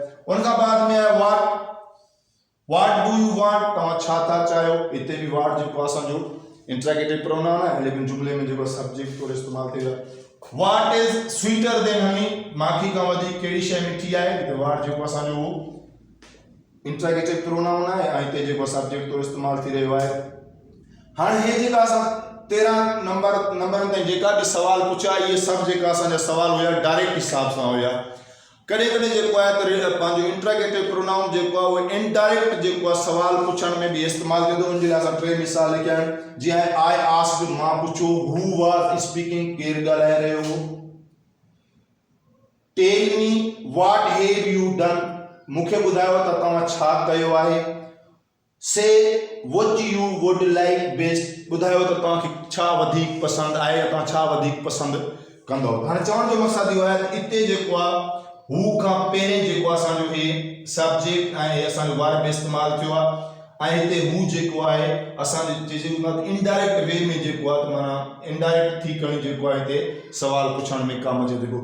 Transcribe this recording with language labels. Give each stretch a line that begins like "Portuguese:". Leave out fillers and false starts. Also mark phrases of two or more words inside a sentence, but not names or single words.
Sindhi: उन खां बाद में
English: what do you want,
Sindhi: तव्हां छा था चाहियो। हिते भी व्हाट जो असांजो
English: interrogative pronoun
Sindhi: है, लेकिन जुमले में जो सब्जेक्ट तौर इस्तेमाल थी।
English: what is sweeter than honey,
Sindhi: माखी का वधीक कहिड़ी शइ मिठी आहे, त व्हाट जो असांजो वो
English: interrogative pronoun
Sindhi: है, ऐं हिते जो सब्जेक्ट तौर इस्तेमाल थी रहियो आहे। हाणे हे जेका असां 13 नंबरनि ताईं जेका भी सवाल पुछा, ये सब जेका असांजा सवाल हुआ डायरेक्ट हिसाब सां हुआ। कॾहिं कॾहिं जेको आहे त पंहिंजो
English: interrogative pronoun
Sindhi: जेको आहे उहो इनडायरेक्ट जेको आहे सवाल पुछण में भी इस्तेमाल थिए थो। उन जे लाइ असां 3 मिसाल लिखिया आहिनि, जीअं
English: I asked,
Sindhi: मां पुछो,
English: who was speaking,
Sindhi: केरु ॻाल्हाए रहियो हो।
English: tell me what have you done,
Sindhi: मूंखे ॿुधायो त तव्हां छा कयो आहे।
English: say what you would like best,
Sindhi: ॿुधायो त तव्हांखे छा वधीक पसंदि आहे, तव्हां छा वधीक पसंदि कंदो। हाणे चवण जो मक़सदु इहो आहे त हिते जेको आहे हू खां पहिरें जेको असांजो हे सब्जेक्ट ऐं असांजो वर्ब इस्तेमालु थियो आहे, ऐं हिते हू जेको आहे असांजे
English: indirect way
Sindhi: में जेको आहे माना इनडायरेक्ट थी करे जेको आहे हिते सवाल पुछण में कमु अचे थो।